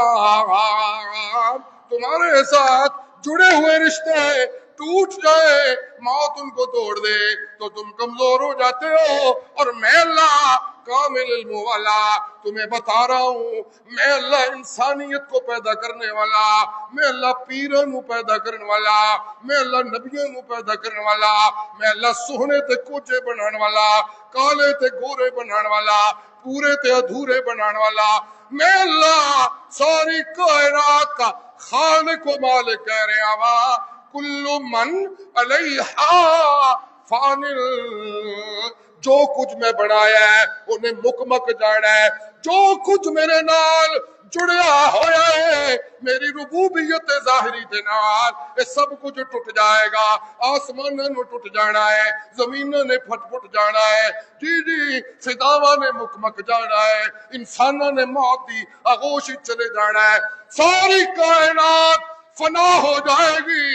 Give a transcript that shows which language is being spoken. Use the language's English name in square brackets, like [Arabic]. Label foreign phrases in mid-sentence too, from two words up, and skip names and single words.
[Urdu] تمہارے ساتھ جڑے ہوئے رشتے ٹوٹ جائے، موت ان کو توڑ دے تو تم کمزور ہو جاتے ہو، اور میں اللہ کامل علم والا تمہیں بتا رہا ہوں، میں اللہ انسانیت کو پیدا کرنے [Punjabi] والا، میں اللہ پیراں نو پیدا کرنے والا، میں اللہ نبیوں نو پیدا کرنے والا، میں اللہ سوہنے تے کوچے بنان والا، کالے تے گورے بنان [Urdu] والا، [Punjabi] پورے تے ادھورے بنان والا، [Urdu] میں اللہ ساری کائنات کا خالق و مالک کہہ رہا وا، [Arabic] کل من علیہا فانل، [Punjabi] جو کچھ میں بنایا ہے انہیں مک جانا ہے، جو کچھ میرے نال جڑیا ہویا ہے میری ربوبیت ظاہری دے نال، [Urdu] یہ سب کچھ ٹوٹ جائے گا، [Punjabi] آسمان نے ٹوٹ جانا ہے، زمین نے پھٹ جانا ہے، جی فضاواں نے مک جانا ہے، انسانوں نے موت دی آغوش چلے جانا ہے، ساری کائنات فنا ہو جائے گی۔